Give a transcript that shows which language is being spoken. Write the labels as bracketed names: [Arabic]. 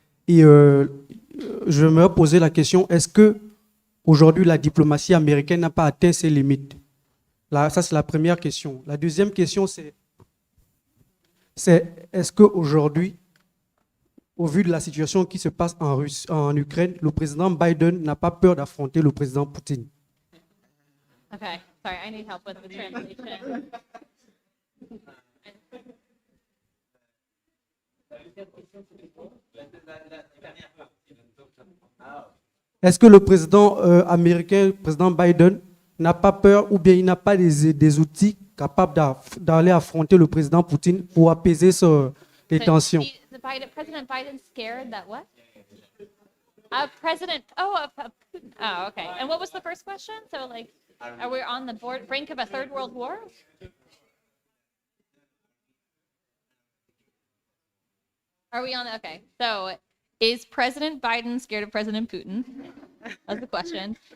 [French] Et je me poser la question, est-ce que aujourd'hui la diplomatie américaine n'a pas atteint ses limites? Là, ça, c'est la première question. La deuxième question, c'est est-ce qu'aujourd'hui, au vu de la situation qui se passe en Ukraine, le président Biden n'a pas peur d'affronter le président Poutine? [English] Okay, sorry, I need help with the translation. [French] Est-ce que le président américain, le président Biden, n'a pas peur ou bien il n'a pas des outils capables d'aller affronter le président Poutine pour apaiser les tensions? [English] President Biden's scared that what? Putin. Oh, okay. And what was the first question? So, like, are we on the brink of a third world war? Are we on? Okay. So, is President Biden scared of President Putin? That's the question.